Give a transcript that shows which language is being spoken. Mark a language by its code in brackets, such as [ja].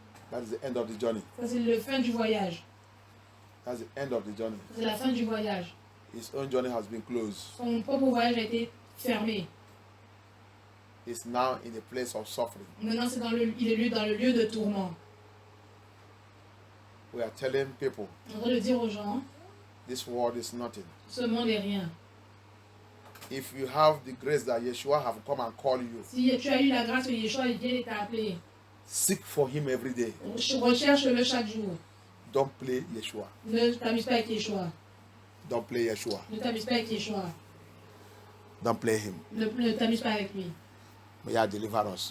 [en] That is the end of the journey. [fr] Ça, c'est le fin du voyage. [en] That's the end of the journey. [fr] C'est la fin du voyage. [en] His own journey has been closed. [fr] Son propre voyage a été fermé. [en] He's now in a place of suffering. [fr] Maintenant, il est dans le lieu de tourment. [en] We are telling people [fr] On doit le dire aux gens, [en] this world is nothing. [fr] ce monde n'est rien. [en] If you have the grace that Yeshua have come and call you, [fr] Si tu as eu la grâce que Yeshua vient et t'a appelé, [en] seek for him every day. [fr] recherche-le chaque jour. [en] Don't play Yeshua. [fr] Ne t'amuse pas avec Yeshua. [en] Don't play Yeshua. [fr] Ne t'amuse pas avec Yeshua. [en] Don't play him. [fr] Ne t'amuse pas avec lui. [en] May Yah deliver us.